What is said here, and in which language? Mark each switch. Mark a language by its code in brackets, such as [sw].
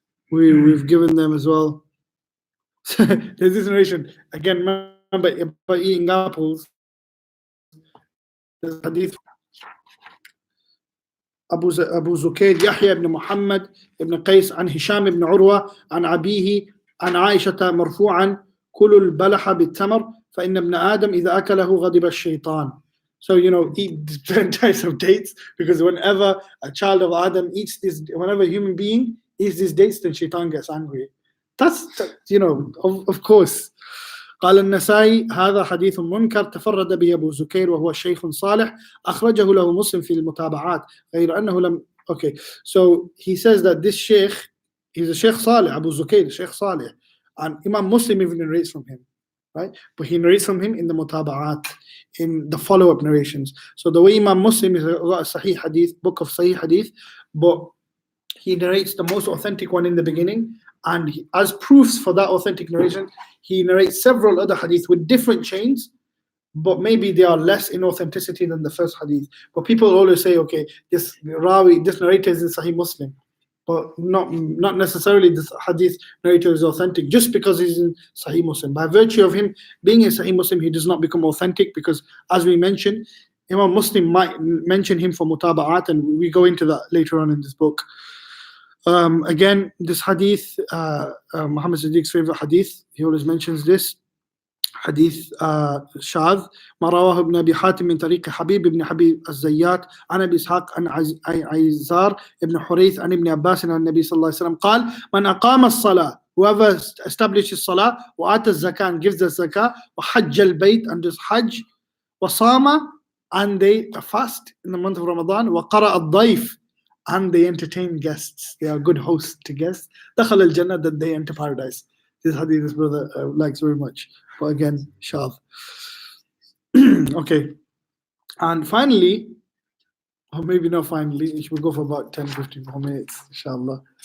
[en] We've given them as well. There's this narration again. Remember about eating apples. There's hadith. [ar] أبو زكير يحيى بن محمد بن قيس عن هشام بن عروة عن أبيه عن عائشة مرفوعا كلوا البلح بالتمر فإن ابن آدم إذا أكله غضب الشيطان. [en] So eat different types of dates, because whenever a child of Adam eats this, whenever a human being eats these dates, then shaitan gets angry. That's of course. [ar] قال النسائي هذا حديث منكر تفرد به أبو زكير وهو شيخ صالح أخرجه له مسلم في المتابعات غير أنه لم. [en] Okay, so he says that this sheikh, he's a sheikh Salih, Abu Zukair, sheikh Salih, and Imam Muslim even narrates from him, right? But he narrates from him in the mutaba'at, in the follow-up narrations. So the way Imam Muslim is a Sahih Hadith, book of Sahih Hadith, but he narrates the most authentic one in the beginning, and as proofs for that authentic narration, he narrates several other hadith with different chains, but maybe they are less in authenticity than the first hadith. But people always say, okay, this narrator is in Sahih Muslim, but not necessarily this hadith narrator is authentic just because he's in Sahih Muslim. By virtue of him being in Sahih Muslim, he does not become authentic, because as we mentioned, Imam Muslim might mention him for mutaba'at, and we go into that later on in this book. Again, this hadith, Muhammad Siddiq's favorite hadith, he always mentions this hadith shadh. [ar] ما رواه ابن أبي حاتم من طريق حبيب بن حبيب الزيات عن أبي إسحاق عن عيزار ابن حريث عن ابن عباس عن النبي صلى الله عليه وسلم قال من أقام الصلاة, [en] whoever establishes salah, [ar] وآتى الزكاة, [en] and gives the zakah, [ar] وحج البيت, [en] and does hajj, [ar] وصام, [en] and they fast in the month of Ramadan, [ar] وقرأ الضيف, [en] and they entertain guests, they are good hosts to guests, [ar] دخل الجنة, [en] that they enter paradise. This hadith this brother likes very much, but again shadh. Okay, and finally, or maybe not finally, we should go for about 10-15 more minutes inshallah.